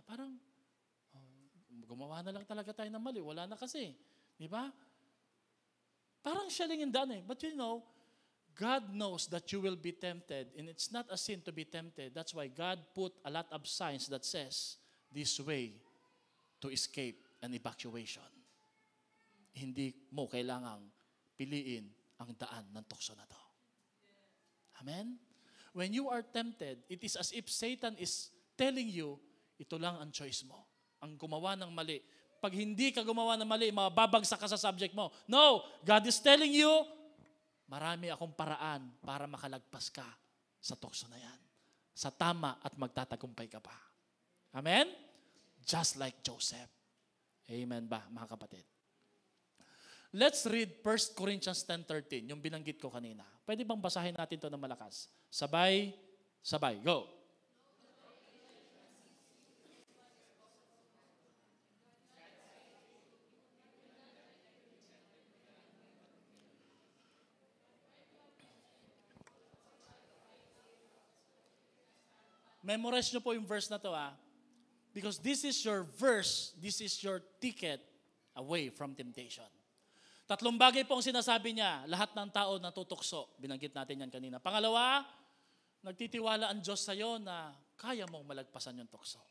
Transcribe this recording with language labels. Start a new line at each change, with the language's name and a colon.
Filipino: Parang gumawa na lang talaga tayo ng mali, wala na kasi. Di ba?
English: Parang shelling and done But you know, God knows that you will be tempted and it's not a sin to be tempted. That's why God put a lot of signs that says this way to escape an evacuation.
Filipino: Hindi mo kailangang piliin ang daan ng tukso na to. Amen?
English: When you are tempted, it is as if Satan is telling you,
Filipino: ito lang ang choice mo. Ang gumawa ng mali. Pag hindi ka gumawa ng mali, mababagsak ka sa subject mo.
English: No! God is telling you,
Filipino: marami akong paraan para makalagpas ka sa tukso na yan. Sa tama at magtatagumpay ka pa. Amen?
English: Just like Joseph.
Filipino: Amen ba, mga kapatid?
English: Let's read
Filipino: 1 Corinthians 10:13, yung binanggit ko kanina. Pwede bang basahin natin ito ng malakas? Sabay, go! Memorize nyo po yung verse na to
English: because this is your verse, this is your ticket away from temptation.
Filipino: 3 bagay po ang sinasabi niya, lahat ng tao natutukso. Binanggit natin yan kanina. Pangalawa, nagtitiwala ang Diyos sa'yo na kaya mong malagpasan yung tukso.